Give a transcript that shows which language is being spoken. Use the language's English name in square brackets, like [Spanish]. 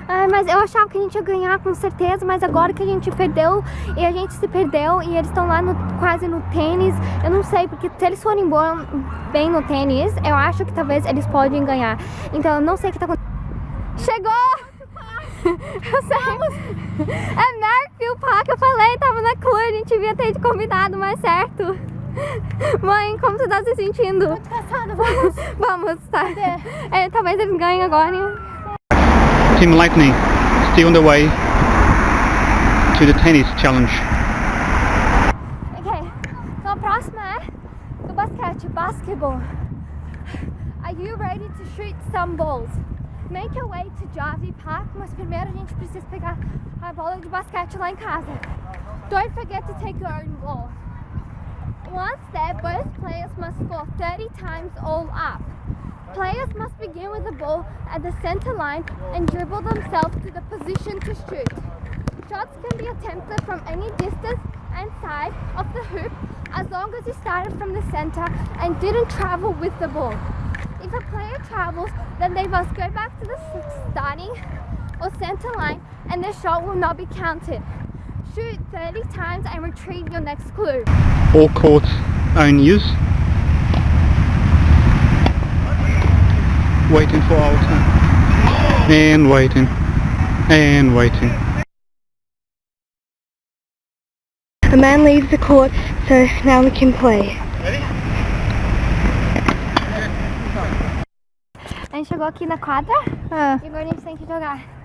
[Portuguese] Mas eu achava que a gente ia ganhar com certeza, mas agora que a gente perdeu e a gente se perdeu e eles estão lá quase no tênis, eu não sei, porque se eles forem bem no tênis, eu acho que talvez eles podem ganhar. Então eu não sei o que tá acontecendo. Chegou! Eu sei. É Merrifield Park, eu falei, tava na cor, a gente devia ter te convidado mais certo. Mãe, como você tá se sentindo? Muito cansada, vamos. Vamos, tá. Talvez eles ganhem agora. [English] Team Lightning still on the way to the tennis challenge. [Portuguese] Ok, então a próxima é do basquete, basketball. [English] Are you ready to shoot some balls? Make your way to Jarvis Park, [Portuguese] mas primeiro a gente precisa pegar a bola de basquete lá em casa. [English] Don't forget to take your own ball. Once there, both players must score 30 times all up. Players must begin with the ball at the center line and dribble themselves to the position to shoot. Shots can be attempted from any distance and side of the hoop as long as you started from the center and didn't travel with the ball. If a player travels, then they must go back to the starting or center line and their shot will not be counted. Shoot 30 times and retrieve your next clue. All courts are in use. Waiting for our turn. And waiting. And waiting. A man leaves the court, so now we can play. [Portuguese] A gente chegou aqui na quadra e agora a gente tem que jogar.